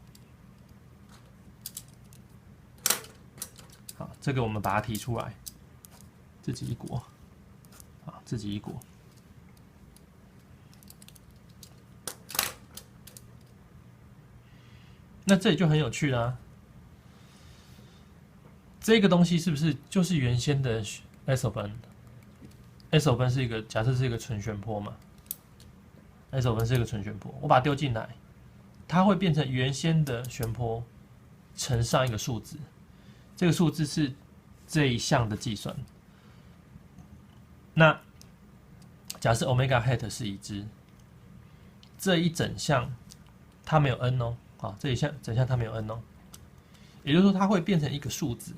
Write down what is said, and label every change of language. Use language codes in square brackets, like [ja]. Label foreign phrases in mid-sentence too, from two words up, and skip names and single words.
[zh] 好，這個我們把它提出來，自己一國，好，自己一國。那這裡就很有趣啦。這個東西是不是就是原先的 [en] S of N？ S of N [zh] 是一個假設是一個純旋波嘛 ？ [en] S of N [zh] 是一個純旋波，我把它丟進來，它會變成原先的旋波乘上一個數字，這個數字是這一項的計算。那假設 [en] omega hat [zh] 是已知，這一整項它沒有 n 哦，啊，這一整項它沒有 n 哦，也就是說它會變成一個數字。